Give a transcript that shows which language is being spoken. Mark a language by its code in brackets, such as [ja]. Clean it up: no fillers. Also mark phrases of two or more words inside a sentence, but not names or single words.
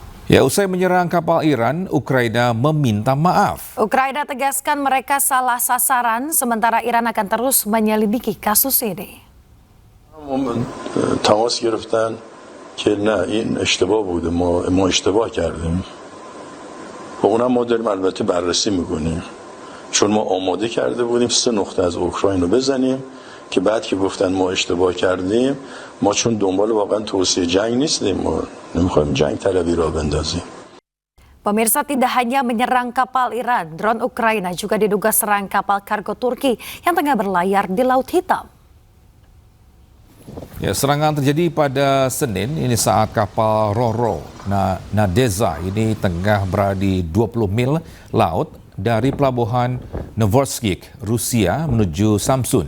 [id] Ya, usai menyerang kapal Iran, Ukraina meminta maaf. Ukraina tegaskan mereka salah sasaran, sementara Iran akan terus menyelidiki kasus ini. [fa] تماس گرفتن که نه این اشتباه بوده ما اشتباه کردیم و اونم ما داریم البته بررسی میکنیم چون ما آماده کرده بودیم 3 نقطه از اوکراین رو بزنیم که بعد که گفتن ما اشتباه کردیم ما چون دنبال واقعا توسعه جنگ نیستیم ما نمیخوایم جنگ طلبی را بندازیم. [id] Pemirsa, tidak hanya menyerang kapal Iran, drone Ukraina juga diduga serang kapal kargo Turki yang tengah berlayar di Laut Hitam. Ya, serangan terjadi pada Senin ini saat kapal Ro-Ro Nadeza ini tengah berada di 20 mil laut dari pelabuhan Novorossiysk, Rusia menuju Samsun.